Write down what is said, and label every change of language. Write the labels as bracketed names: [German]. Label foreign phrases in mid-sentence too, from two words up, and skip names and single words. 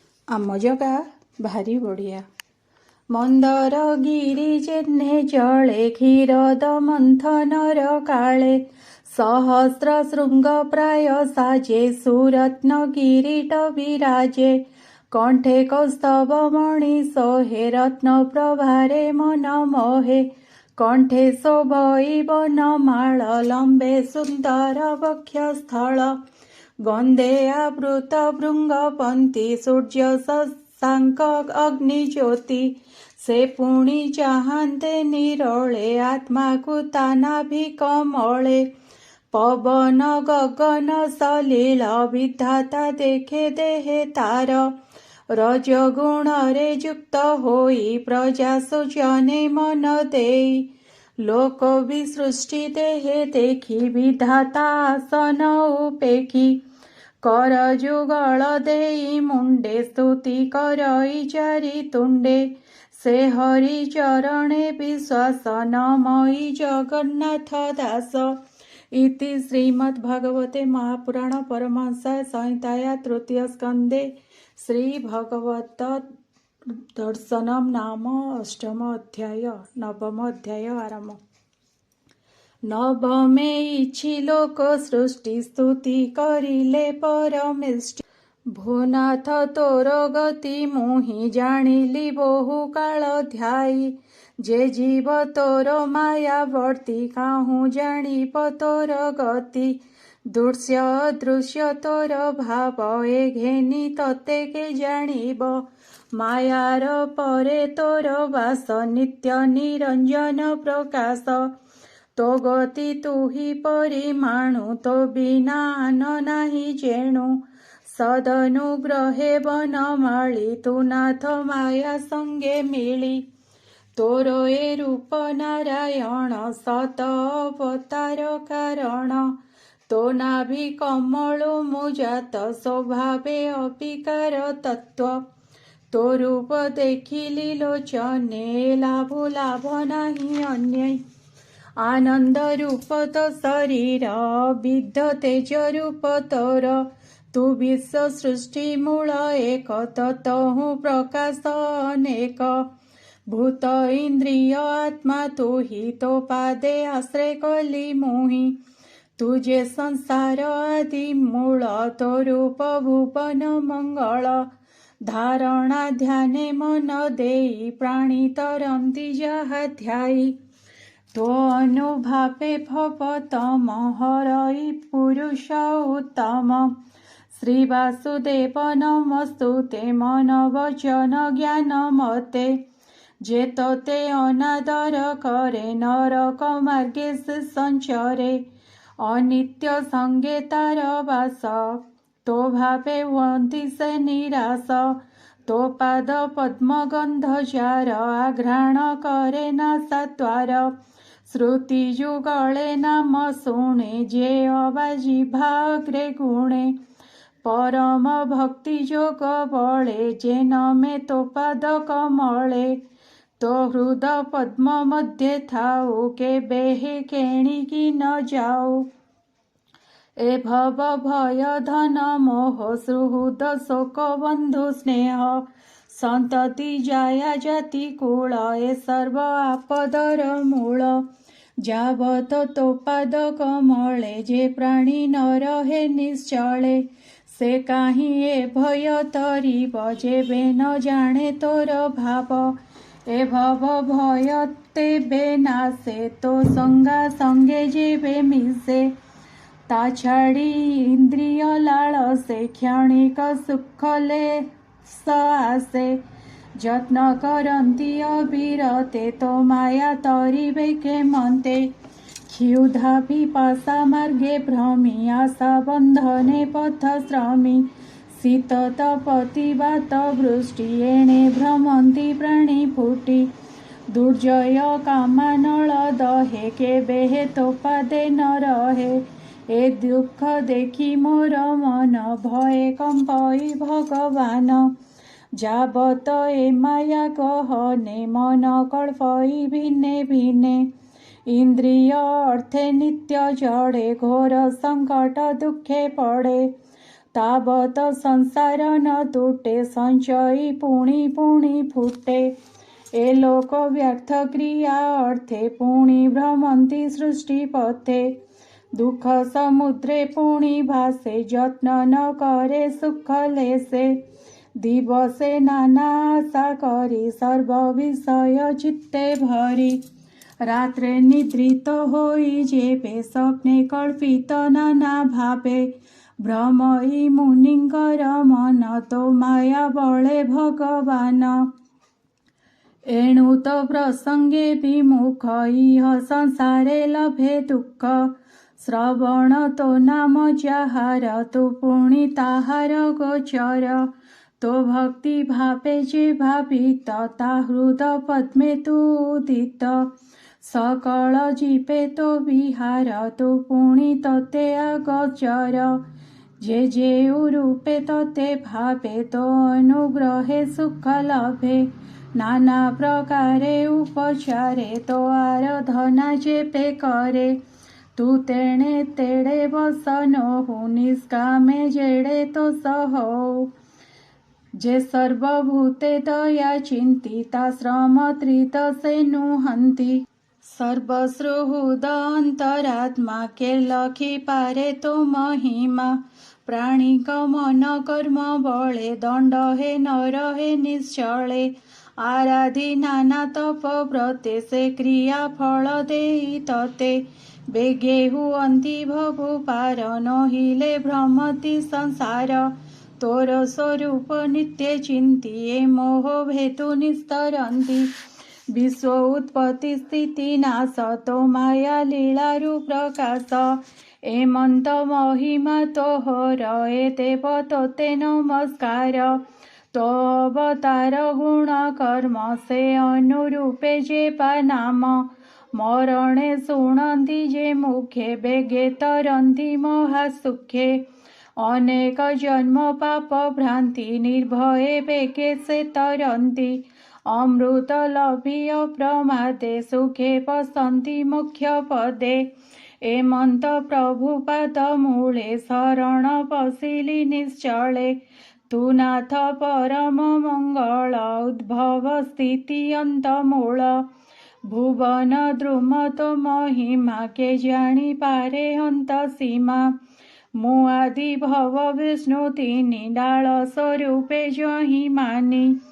[Odia] ଆମ ଜଗା ଭାରି ବଢ଼ିଆ। ମନ୍ଦର ଗିରି ଯେହ୍ନେ ଜଳେ କ୍ଷୀରଦ ମନ୍ଥନର କାଳେ ସହସ୍ର ଶୃଙ୍ଗ ପ୍ରାୟ ସାଜେ ସୁରତ୍ନ କିରୀଟ ବିରାଜେ କଣ୍ଠେ କୌସ୍ତବ ମଣି ସୋହେ ରତ୍ନ ପ୍ରଭାରେ ମନ ମୋହେ କଣ୍ଠେ ଶୋଭଇ ବନମାଳ ଲମ୍ବେ ସୁନ୍ଦର ବକ୍ଷସ୍ଥଳ ଗନ୍ଧେ ଆବୃତ ଭୃଙ୍ଗପନ୍ଥୀ ସୂର୍ଯ୍ୟ ଶଶାଙ୍କ ଅଗ୍ନିଜ୍ୟୋତି ସେ ପୁଣି ଚାହତେ ନିରୋଳେ ଆତ୍ମାକୁ ତାନାଭି କମଳେ ପବନ ଗଗନ ସଲିଳ ବିଧାତା ଦେଖେ ଦେହେ ତାର ରଜଗୁଣ ରେ ଯୁକ୍ତ ହୋଇ ପ୍ରଜା ସୁଜନେ ମନ ଦେଇ ଲୋକ ବିସୃଷ୍ଟି ଦେହେ ଦେଖି ବିଧାତା ଆସନ ଉପେଖି କର ଯୁଗଳ ଦେଇ ମୁଣ୍ଡେ ସ୍ତୁତି କରଇ ଚାରି ତୁଣ୍ଡେ ସେ ହରି ଚରଣେ ବିଶ୍ୱାସ ନମଇ ଜଗନ୍ନାଥ ଦାସ [Sanskrit] इति श्रीमद्भागवते महापुराण परमहंस संहिताया तृतीय स्कंदे श्री भगवत दर्शनम नाम अष्टम अध्याय [Odia] ନବମ ଅଧ୍ୟାୟ ଆରମ୍ଭ। ନବମେ ଇଚ୍ଛି ଲୋକ ସୃଷ୍ଟି ସ୍ତୁତି କରିଲେ ପରମେଷ୍ଠୀ ଭୂନାଥ ତୋର ଗତି ମୁହିଁ ଜାଣିଲି ବହୁ କାଳ ଧ୍ୟାୟୀ ଯେ ଜୀବ ତୋର ମାୟା ବର୍ତ୍ତୀ କାହୁଁ ଜାଣିପ ତୋର ଗତି ଦୃଶ୍ୟ ଅଦୃଶ୍ୟ ତୋର ଭାବ ଏ ଘେନି ତତେ କେ ଜାଣିବ ମାୟାର ପରେ ତୋର ବାସ ନିତ୍ୟ ନିରଞ୍ଜନ ପ୍ରକାଶ ତୋ ଗତି ତୁହି ପରିମାଣୁ ତୋ ବିନା ଆନ ନାହିଁ ଯେଣୁ ସଦନୁଗ୍ରହେ ବନମାଳୀ ତୁ ନାଥ ମାୟା ସଙ୍ଗେ ମିଳି ତୋର ଏ ରୂପ ନାରାୟଣ ସତ ଅବତାର କାରଣ ତୋ ନାଭି କମଳୋ ମୁଜାତ ସ୍ୱଭାବେ ଅପିକାର ତତ୍ତ୍ୱ ତୋ ରୂପ ଦେଖିଲି ଲୋଚନେ ଲାଭୋ ଲାଭ ନାହିଁ ଅନ୍ୟ ଆନନ୍ଦ ରୂପ ତୋ ଶରୀର ବିଦ୍ଧ ତେଜ ରୂପ ତୋର ତୁ ବିଶ୍ୱ ସୃଷ୍ଟି ମୂଳ ଏକ ତତହୁଁ ପ୍ରକାଶ ଅନେକ ଭୂତ ଇନ୍ଦ୍ରିୟ ଆତ୍ମା ତୁ ହି ତୋ ପାଦେ ଆଶ୍ରୟ କଲୀ ମୁହି ତୁଝେ ସଂସାର ଆଦି ମୂଳ ତୋ ରୂପ ଭୁବନ ମଙ୍ଗଳ ଧାରଣା ଧ୍ୟାନେ ମନ ଦେଇ ପ୍ରାଣୀ ତରନ୍ତି ଯହା ଧ୍ୟାୟୀ ତୋ ଅନୁଭାବେ ଭବତମ ହରଇ ପୁରୁଷ ଉତ୍ତମ ଶ୍ରୀ [Sanskrit] वासुदेव नमस्तुते [Odia] ମନ ବଚନ ଜ୍ଞାନ ମତେ ଯେ ତୋତେ ଅନାଦର କରେ ନରକ ମାର୍ଗେ ସେ ସଞ୍ଚରେ ଅନିତ୍ୟ ସଙ୍ଗେ ତାର ବାସ ତୋ ଭାବେ ହୁଅନ୍ତି ସେ ନିରାଶ ତୋ ପାଦ ପଦ୍ମ ଗନ୍ଧ ଯାର ଆଘ୍ରାଣ କରେ ନ ସତ୍ୱାର ଶ୍ରୁତି ଯୁଗଳେ ନାମ ଶୁଣେ ଯେ ଅବାଜୀ ଭାଗ୍ରେ ଗୁଣେ ପରମ ଭକ୍ତି ଯୋଗ ବଳେ ଯେ ନମେ ତୋ ପାଦ କମଳେ ତୋ ହୃଦ ପଦ୍ମ ମଧ୍ୟେ ଥାଊ କେ ବେହେ କେଣିକୀ ନ ଯାଊ ଏ ଭବ ଭୟ ଧନ ମୋହ ସୁହୃଦ ଶୋକ ବନ୍ଧୁ ସ୍ନେହ ସନ୍ତତି ଜାୟା ଜାତି କୂଳ ଏ ସର୍ବ ଆପଦର ମୂଳ ଯାବତ ତୋ ପାଦ କମଳେ ଯେ ପ୍ରାଣୀ ନ ରହେ ନିଶ୍ଚଳେ ସେ କାହି ଏ ଭୟ ତରିବ ଯେବେ ନ ଜାଣେ ତୋର ଭାବ ଏ ଭବ ଭୟ ତେବେ ନାଶେ ତୋ ସଙ୍ଗା ସଙ୍ଗେ ଯେବେ ମିଶେ ତା ଛାଡ଼ି ଇନ୍ଦ୍ରିୟ ଲାଳସେ କ୍ଷଣିକ ସୁଖଲେ ଆସେ ଯତ୍ନ କରନ୍ତି ଅବିରତେ ତୋ ମାୟା ତରିବେ କେ ମନ୍ତେ କ୍ଷୁଧା ପିପାସା ମାର୍ଗେ ଭ୍ରମି ଆଶା ବନ୍ଧନେ ପଥ ଶ୍ରମୀ ଶୀତ ତପତି ବାତ ବୃଷ୍ଟି ଏଣେ ଭ୍ରମନ୍ତି ପ୍ରାଣୀ ଫୁଟି ଦୁର୍ଜୟ କାମାନଳ ଦହେ କେବେ ହେ ତୋ ପାଦେ ନ ରହେ ଏ ଦୁଖ ଦେଖି ମୋର ମନ ଭୟେ କମ୍ପଇ ଭଗବାନ ଯାବତ ଏ ମାୟା ଗହନେ ମନ କଳ୍ପଇ ଭିନ୍ନେ ଭିନ୍ନେ ଇନ୍ଦ୍ରିୟ ଅର୍ଥେ ନିତ୍ୟ ଜଡ଼େ ଘୋର ସଙ୍କଟ ଦୁଖେ ପଡ଼େ ତାବତ ସଂସାର ନ ତୁଟେ, ସଞ୍ଚୟୀ ପୁଣି ପୁଣି ଫୁଟେ। ଏ ଲୋକ ବ୍ୟର୍ଥ କ୍ରିୟା ଅର୍ଥେ, ପୁଣି ଭ୍ରମନ୍ତି ସୃଷ୍ଟି ପଥେ। ଦୁଖ ସମୁଦ୍ରେ ପୁଣି ଭାସେ, ଯତ୍ନ ନ କରେ ସୁଖ ଲେସେ। ଦିବସେ ନାନା ଆଶା କରି, ସର୍ବ ବିଷୟ ଚିତ୍ତେ ଭରି। ରାତ୍ରେ ନିଦ୍ରିତ ହୋଇ ଯେବେ, ସ୍ୱପ୍ନେ କଳ୍ପିତ ନାନା ଭାବେ। ଭ୍ରମଇ ମୁନିଙ୍କର ମନ, ତୋ ମାୟା ବଳେ ଭଗବାନ। ଏଣୁ ତୋ ପ୍ରସଙ୍ଗେ ବିମୁଖ, ଇହ ସଂସାରେ ଲଭେ ଦୁଃଖ। ଶ୍ରବଣ ତୋ ନାମ ଯାହାର, ତୋ ପୁଣି ତାହାର ଗୋଚର। ତୋ ଭକ୍ତି ଭାବେ ଯେ ଭାବିତ, ତା ହୃଦ ପଦ୍ମେ ତୁ ଉଦିତ। ସକଳ ଜୀବେ ତୋ ବିହାର, ତୋ ପୁଣି ତତେ ଅଗୋଚର। ଯେ ଯେ ରୂପେ ତତେ ଭାବେ, ତୋ ଅନୁଗ୍ରହେ ସୁଖ ଲଭେ। ନାନା ପ୍ରକାରେ ଉପଚାରେ, ତୋ ଆରାଧନା ଯେପେ କରେ। ତୁ ତେଣେ ତେଡ଼େ ବସନ ହୋ, ନିଷ୍କାମେ ଯେଡ଼େ ତୋ ସହୋ। ଯେ ସର୍ବଭୂତେ ଦୟା ଚିନ୍ତିତା, ଶ୍ରମ ତ୍ରିତ ସେ ନୁହନ୍ତି। ସର୍ବଶ୍ରୁହୃଦ ଅନ୍ତରାତ୍ମା, କେ ଲଖି ପାରେ ତୋ ମହିମା। ପ୍ରାଣୀ ମନ କର୍ମ ବଳେ, ଦଣ୍ଡ ହେ ନର ହେ ନିଶ୍ଚଳେ। ଆରାଧି ନାନା ତପ ବ୍ରତେ, ସେ କ୍ରିୟା ଫଳ ଦେଇ ତତେ। ବେଗେ ହୁଅନ୍ତି ଭବୁ ପାର, ନହିଲେ ଭ୍ରମତି ସଂସାର। ତୋର ସ୍ୱରୂପ ନିତ୍ୟ ଚିନ୍ତିଏ, ମୋହ ଭେତୁ ନିସ୍ତରନ୍ତି। ବିଶ୍ୱ ଉତ୍ପତ୍ତି ସ୍ଥିତି ନାଶ, ତୋ ମାୟା ଲୀଳାରୁ ପ୍ରକାଶ। ଏମନ୍ତ ମହିମା ତୋହର, ଏ ଦେବ ତୋତେ ନମସ୍କାର। ତୋ ଅବତାର ଗୁଣ କର୍ମ, ସେ ଅନୁରୂପେ ଯେ ପା ନାମ। ମରଣେ ଶୁଣନ୍ତି ଯେ ମୁଖେ, ବେଗେ ତରନ୍ତି ମହାସୁଖେ। ଅନେକ ଜନ୍ମ ପାପ ଭ୍ରାନ୍ତି, ନିର୍ଭୟେ ବେଗେ ସେ ତରନ୍ତି। ଅମୃତ ଲଭି ଅପ୍ରମାଦେ, ସୁଖେ ପସନ୍ତି ମୋକ୍ଷ ପଦେ। ଏମନ୍ତ ପ୍ରଭୁପାଦ ମୂଳେ, ଶରଣ ପଶିଲି ନିଶ୍ଚଳେ। ତୁ ନାଥ ପରମ ମଙ୍ଗଳ, ଉଦ୍ଭବ ସ୍ଥିତି ଅନ୍ତ ମୂଳ। ଭୁବନ ଦ୍ରୁମ ତୋ ମହିମା, କେ ଜାଣି ପାରେ ଅନ୍ତ ସୀମା। ମୁ ଆଦି ଭବ ବିଷ୍ଣୁ ତିନି, ଡାଳ ସ୍ୱରୂପେ ଯହି ମାନି।